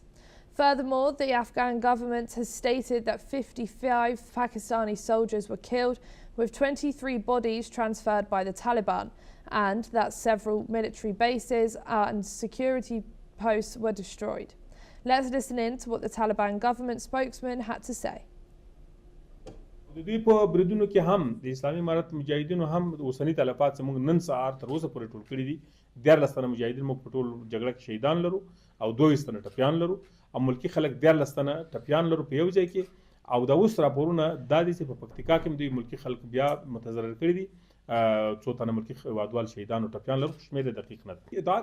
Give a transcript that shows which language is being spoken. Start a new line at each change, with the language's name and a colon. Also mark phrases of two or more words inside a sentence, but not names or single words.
English: Furthermore, the Afghan government has stated that 55 Pakistani soldiers were killed, with 23 bodies transferred by the Taliban, and that several military bases and security posts were destroyed. Let's listen in to what the Taliban government spokesman had to say.
Pashto: دوی په بریدونو کې هم د اسلامي امارت مجاهدینو هم اوسنی تلفات زموږ نن سهار تر اوسه پورې ټول کړي دي 14 تنه مجاهدین موږ په ټول جګړه کې شهیدان لرو او 22 تنه ټپیان لرو او ملکی خلک 14 تنه ټپیان لرو په یو ځای کې او دا اوس راپورونه د دې په پکتیکا کې دوی ملکی خلک بیا متضرر کړي دي څو تنه ملکی وادوال شهیدان او ټپیان لرو شمېر دقیق نه دی ادعا